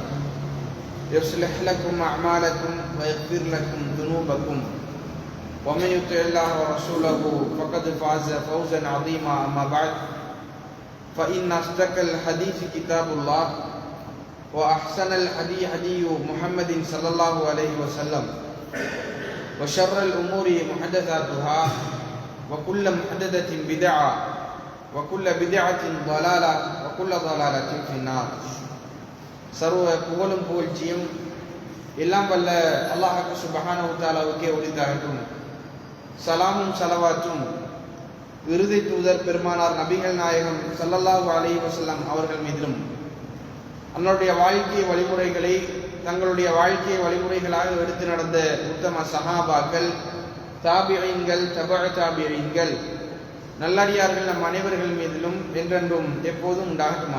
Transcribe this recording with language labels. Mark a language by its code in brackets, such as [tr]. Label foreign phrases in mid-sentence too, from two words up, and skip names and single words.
[ar] يصلح لكم أعمالكم ويغفر لكم ذنوبكم ومن يطع الله ورسوله فقد فاز فوزا عظيما أما بعد فإن أصدق الحديث كتاب الله وأحسن الهدي هدي محمد صلى الله عليه وسلم وشر الأمور محدثاتها وكل محدثة بدعة وكل بدعة ضلالة وكل ضلالة في النار. [ta] சர்வ புகழும் புகழ்ச்சியும் எல்லாம் வல்ல அல்லாஹ் [ar] سبحانه و تعالى [ta] உரித்தாகட்டும். சலாமும் ஸலவாத்தும் இறுதி தூதர் பெருமானார் நபிகள் நாயகம் [ar] صلى الله عليه وسلم [ta] அவர்கள் மீதிலும் அவருடைய வாழ்க்கை வழிமுறைகளை தங்களுடைய வாழ்க்கை வழிமுறைகளாக எடுத்து நடந்த உத்தம சஹாபாக்கள், தாபிஈன்கள், தபஅ தாபிஈன்கள், நல்லடியார்கள் நம் அனைவர்கள் மீதிலும் என்றென்றும் எப்போதும் உண்டாகட்டுமாக.